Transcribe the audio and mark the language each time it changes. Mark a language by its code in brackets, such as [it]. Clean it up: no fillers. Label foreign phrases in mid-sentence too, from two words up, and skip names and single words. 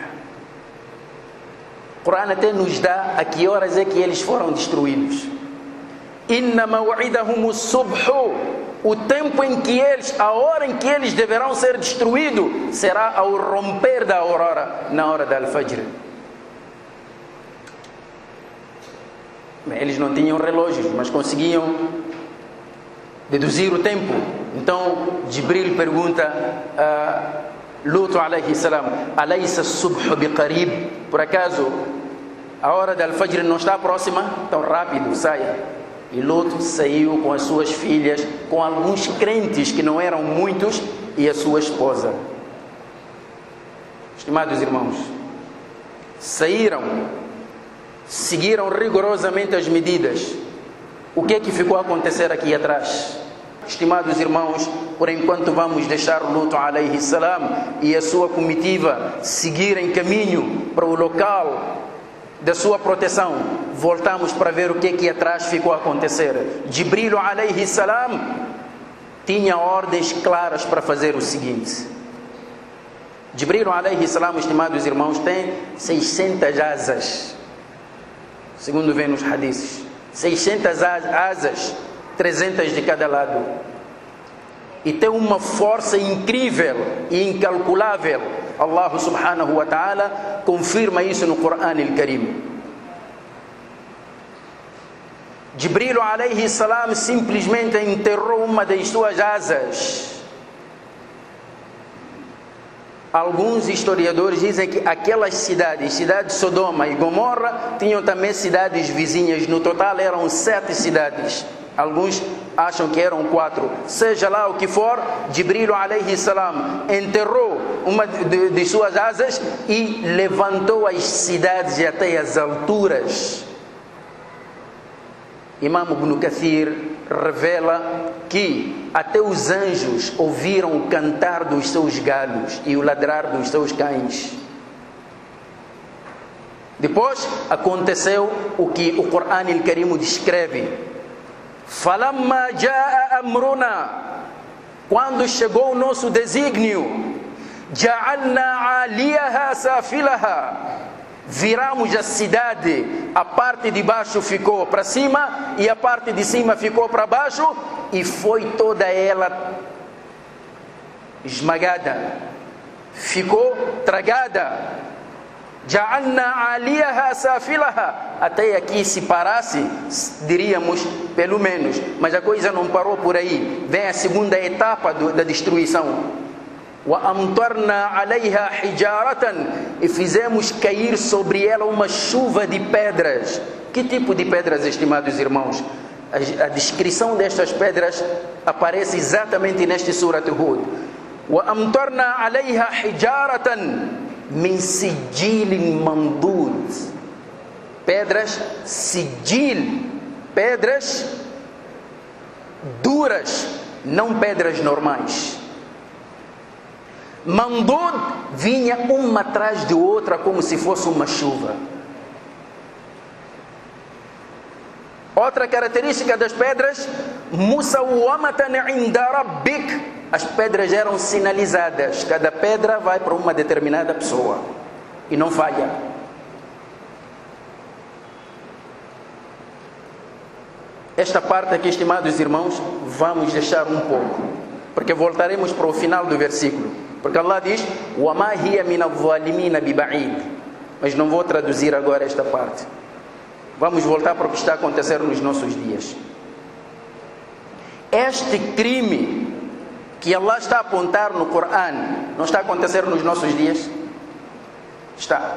[pt] O Corão até nos dá a que horas é que eles foram destruídos. [ar] إن موعدهم الصبح. [pt] O tempo em que eles, a hora em que eles deverão ser destruídos, será ao romper da aurora, na hora da al-fajr. Eles não tinham relógios, mas conseguiam deduzir o tempo. Então Jibril pergunta a Lut [ar] عليه السلام: أليس الصبح بقريب? [pt] Por acaso a hora da al-fajr não está próxima? Então rápido, saia. E Lut saiu com as suas filhas, com alguns crentes que não eram muitos, e a sua esposa. Estimados irmãos, saíram, seguiram rigorosamente as medidas. O que é que ficou a acontecer aqui atrás? Estimados irmãos, por enquanto vamos deixar Lut [ar] عليه السلام [pt] e a sua comitiva seguir em caminho para o local da sua proteção. Voltamos para ver o que é que atrás ficou a acontecer. Jibril [ar] عليه السلام [pt] tinha ordens claras para fazer o seguinte. Jibril [ar] عليه السلام, [pt] estimados irmãos, tem 600 asas, segundo vem nos hadiths. 600 asas, 300 de cada lado, e tem uma força incrível e incalculável. Allah [ar] سبحانه وتعالى [pt] confirma isso no Corão al-Karim. Jibril [ar] عليه السلام [pt] simplesmente enterrou uma das suas asas. Alguns historiadores dizem que aquelas cidades, cidade Sodoma e Gomorra, tinham também cidades vizinhas. No total eram 7 cidades. Alguns acham que eram 4. Seja lá o que for, Jibril [ar] عليه السلام [pt] enterrou uma de suas asas e levantou as cidades até as alturas. Imam Ibn Kathir revela que até os anjos ouviram o cantar dos seus galos e o ladrar dos seus cães. Depois aconteceu o que o Corão al-Karim descreve. [ar] فلما جاء أمرنا, [pt] quando chegou o nosso desígnio, [ar] جعلنا عاليها سافلها, [pt] viramos a cidade, a parte de baixo ficou para cima e a parte de cima ficou para baixo, e foi toda ela esmagada, ficou tragada. [ar] جعلنا عاليها سافلها. [pt] Até aqui, se parasse, diríamos pelo menos, mas a coisa não parou por aí. Vem a segunda etapa da destruição. [ar] وأمطرنا عليها حجارة, [pt] e fizemos cair sobre ela uma chuva de pedras. Que tipo de pedras, estimados irmãos? A descrição destas pedras aparece exatamente neste Surat Hud. [ar] وأمطرنا عليها حجارة من سجيل منضود. [pt] Pedras sijil, pedras duras, não pedras normais. Mandud vinha uma atrás de outra como se fosse uma chuva. Outra característica das pedras, [ar] مسومة عند ربك. [pt] As pedras eram sinalizadas. Cada pedra vai para uma determinada pessoa e não falha. Esta parte aqui, estimados irmãos, vamos deixar um pouco, porque voltaremos para o final do versículo. Porque Allah diz: [ar] وَمَا هِيَ مِنَ الظَّالِمِينَ بِبَعِيدٍ. [pt] Mas não vou traduzir agora esta parte. Vamos voltar para o que está a acontecer nos nossos dias. Este crime que Allah está a apontar no Corão não está a acontecer nos nossos dias? Está.